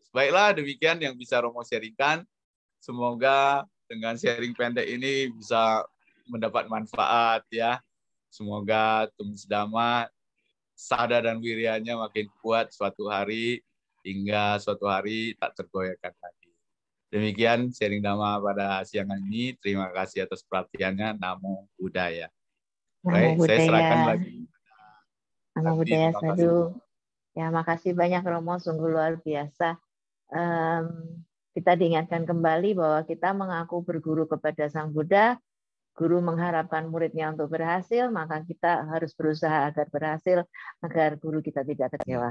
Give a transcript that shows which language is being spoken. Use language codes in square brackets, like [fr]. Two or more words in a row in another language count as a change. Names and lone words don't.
[id] Baiklah, demikian yang bisa Romo sharingkan. Semoga dengan sharing pendek ini bisa mendapat manfaat ya. Semoga Tumis Dhamma sada dan wirianya makin kuat suatu hari hingga suatu hari tak tergoyahkan lagi. Demikian sharing Dhamma pada siang ini. Terima kasih atas perhatiannya. [pi] Namo Buddhaya. Namo [id] Baik, saya serahkan [pi] Buddhaya. [id] lagi. [pi] Namo Buddhaya Sadhu. [id] Ya, makasih banyak Romo, sungguh luar biasa. Kita diingatkan kembali bahwa kita mengaku berguru kepada Sang Buddha, guru mengharapkan muridnya untuk berhasil, maka kita harus berusaha agar berhasil, agar guru kita tidak kecewa.